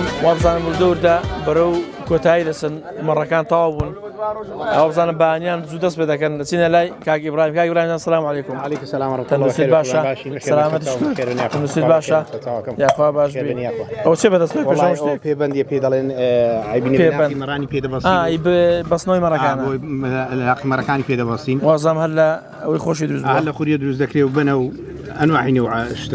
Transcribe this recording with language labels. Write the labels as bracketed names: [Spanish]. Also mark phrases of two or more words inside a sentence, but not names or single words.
[Central Kurdish] وابزانم دەوردا بەرەو کۆتایی دەچن مەڕەکان تەواو بوون ئەوە بزانم بەهانیان زوو دەست پێ دەکەن دەچینە لای کاک ئیبراهیم [Arabic] سلام علیکم. عليكم السلام ورحمة الله [Central Kurdish] تەندروستی باشە سلامەتی تەندروستی باشە یاخوا باش بێ ئەو چێ بەدەست پێ پێشەوە شتێک پێبەندی پێ دەڵێن عیبینی مەڕانی پێ دەبەستین بەسنەوەی مەڕەکانە مەڕەکانی پێ دەبەستین وازام هەر لە ئەوەی خۆشی دروست هەر لە خوریە دروست دەکرێت و بنە و ئەنواعی نوع شتە